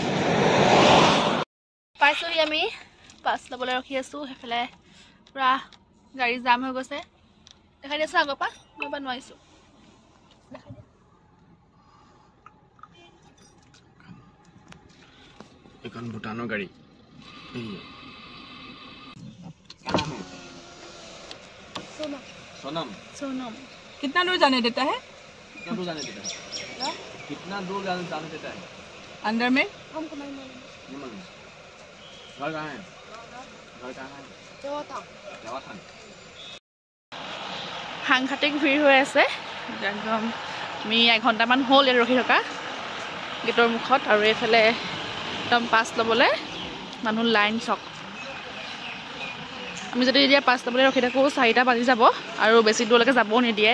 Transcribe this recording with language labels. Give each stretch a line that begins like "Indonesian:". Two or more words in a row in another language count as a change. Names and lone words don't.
Assamese: পাইছোঁহি আমি, পাছ ল'বলৈ ৰখি আছোঁ। সেইফালে পূৰা গাড়ী জাম হৈ গৈছে। দেখাই দিছোঁ আগৰ পৰা, মই এবাৰ নোৱাৰিছোঁ। এইখন ভূটানৰ গাড়ী।
Hindi: सोनम सोनम कितना दूर जाने देता है? कितना दूर जाने देता है? कितना दूर जाने देता है? अंदर में हमको नहीं मालूम। घर कहाँ है? घर कहाँ है? देवाथान।
Assamese: সাংঘাতিক ভিৰ হৈ আছে একদম। আমি 1 ঘণ্টামান হ'ল ইয়াত ৰখি থকা গেটৰ মুখত। আৰু এইফালে একদম পাছ ল'বলৈ মানুহ লাইন চক। আমি যদি এতিয়া পাছ ল'বলৈ ৰখি থাকোঁ 4টা বাজি যাব আৰু বেছি দূৰলৈকে যাবও নিদিয়ে।